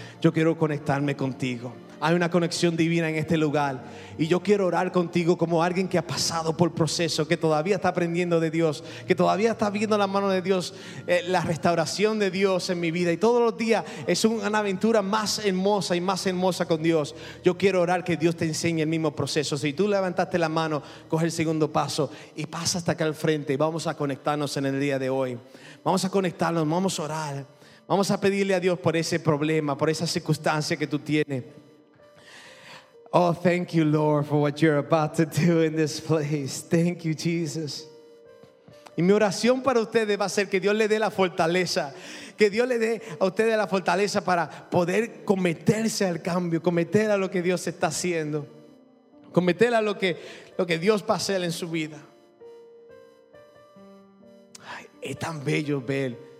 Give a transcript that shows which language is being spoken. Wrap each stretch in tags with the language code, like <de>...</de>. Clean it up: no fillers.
<es>Yo quiero conectarme contigo. Hay una conexión divina en este lugar y yo quiero orar contigo como alguien que ha pasado por proceso, que todavía está aprendiendo de Dios, que todavía está viendo la mano de Dios, la restauración de Dios en mi vida, y todos los días es una aventura más hermosa y más hermosa con Dios. Yo quiero orar que Dios te enseñe el mismo proceso. Si tú levantaste la mano, coge el segundo paso y pasa hasta acá al frente y vamos a conectarnos en el día de hoy. Vamos a conectarnos, vamos a orar, vamos a pedirle a Dios por ese problema, por esa circunstancia que tú tienes.</es> <en>Oh, thank you, Lord, for what you're about to do in this place. Thank you, Jesus.</en> <es>Y mi oración para ustedes va a ser que Dios le dé la fortaleza. Que Dios le dé a ustedes la fortaleza para poder cometerse al cambio, cometer a lo que Dios está haciendo. Cometer a lo que Dios va a hacer en su vida. Ay, es tan bello ver</es>